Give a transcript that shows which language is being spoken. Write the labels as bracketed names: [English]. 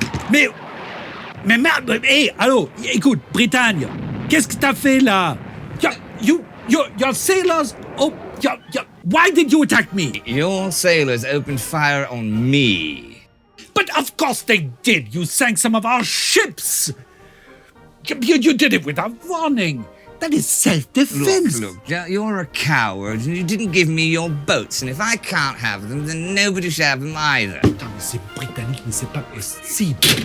[French] Mais merde, hé, allô, écoute, Bretagne, qu'est-ce que t'as fait là? [English] Your sailors, why did you attack me? Your sailors opened fire on me. But of course they did. You sank some of our ships. You did it without warning. That is self-defense. Look, you're a coward and you didn't give me your boats. And if I can't have them, then nobody should have them either. [French] Putain, mais c'est britannique, mais c'est pas possible.